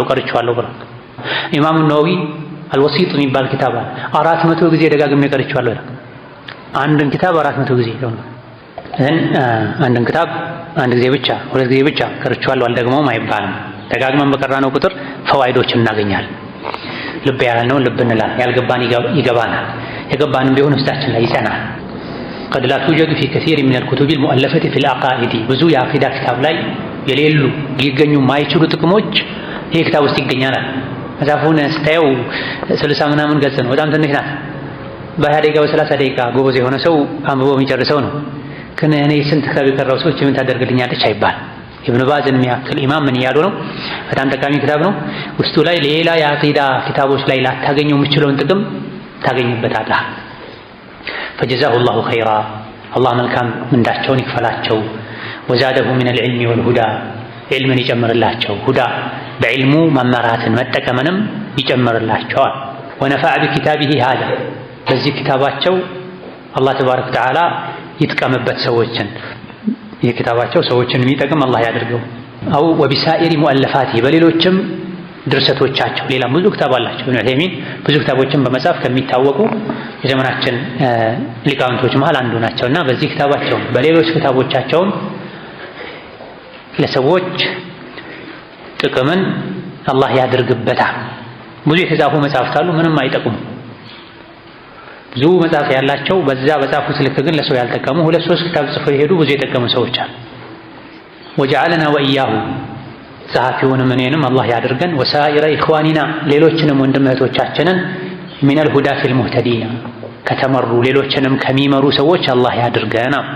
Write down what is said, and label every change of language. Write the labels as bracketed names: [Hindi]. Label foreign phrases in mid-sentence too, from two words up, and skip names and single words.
[Amharic] ቀርቼዋለሁ ብለው። ኢማሙ ነወዊ አልወሲጥ የሚባል ክታብ 400 ጊዜ ደጋግሜ ቀርቼዋለሁ ይላል። አንድን ክታብ 400 ጊዜ ነው። አንድን ክታብ አንድ ጊዜ ብቻ 2 ጊዜ ብቻ ቀርቼዋለሁ አልደግመውም አይባልም። ደጋግመን በቀራነው ቁጥር ፈዋይዶችን እናገኛለን። ልብ ያልነውን ልብ እንላለን፣ ያልገባን ይገባናል፣ የገባንም ቢሆን ውስጣችን ላይ ይጸናል። [Arabic] قد لا توجد في كثير من الكتب المؤلفة في العقائد [Amharic] ብዙ የአቂዳ ክታብ ላይ የሌሉ ሊገኙ ማይችሉ ጥቅሞች ይሄ ክታብ ውስጥ ይገኛል። መጽሐፉን ስታየው 60 ምናምን ገጽ ነው፣ በጣም ትንሽ ናት። በ20 ደቂቃ በ30 ደቂቃ ጎበዝ የሆነ ሰው አንብቦ የሚጨርሰው ነው። ግን እኔ ስንት ክታብ የቀራው ሰዎች ምን ታደርግልኛለች አይባል። ኢብኑ ባዝን የሚያክል ኢማም ምን እያሉ ነው? በጣም ጠቃሚ ክታብ ነው። ውስጡ ላይ ሌላ የአቂዳ ክታቦች ላይ ላታገኘው የምችለውን ጥቅም ታገኝበታለህ። [Arabic] فجزاه الله خيرا [Amharic] الله መልካም ምንዳቸውን ይክፈላቸው። [Arabic] وزاده من العلم والهدى [Amharic] علምን ይጨምርላቸው፣ ሁዳ በዕልሙ መመራትን መጠቀምንም ይጨምርላቸዋል። [Arabic] ونفع بكتابه هذا [Amharic] በዚህ ክታባቸው አላህ [Arabic] تبارك وتعالى [Amharic] ይጥቀምበት ሰዎችን፣ የክታባቸው ሰዎችን የሚጠቅም አላህ ያድርገው። አው [Arabic] وبسائر مؤلفاته [Amharic] በሌሎችም ድርሰቶቻቸው ሌላ ብዙ ክታብ አላቸው። ኢብኑ ዑሰይሚን ብዙ ክታቦችን በመጻፍ ከሚታወቁ የዘመናችን ሊቃውንቶች መሃል አንዱ ናቸውና በዚህ ክታባቸው በሌሎች ክታቦቻቸውም ለሰዎች ጥቅምን አላህ ያድርግበታል። ብዙ የተጻፉ መጽሐፍት አሉ፣ ምንም አይጠቅሙ። ብዙ መጽሐፍ ያላቸው በዛ በጻፉት ልክ ግን ለሰው ያልጠቀሙ 2-3 ክታብ ጽፈው የሄዱ ብዙ የጠቀሙ ሰዎች አሉ። [Arabic] وجعلنا وإياه [Amharic] ጸሐፊውንም እኔንም አላህ ያድርገን። [Arabic] وسائر إخواننا [Amharic] ሌሎችንም ወንድም እህቶቻችንን [Arabic] من الهداة في المهتدين [Amharic] ከተመሩ ሌሎችንም ከሚመሩ ሰዎች አላህ ያድርገን።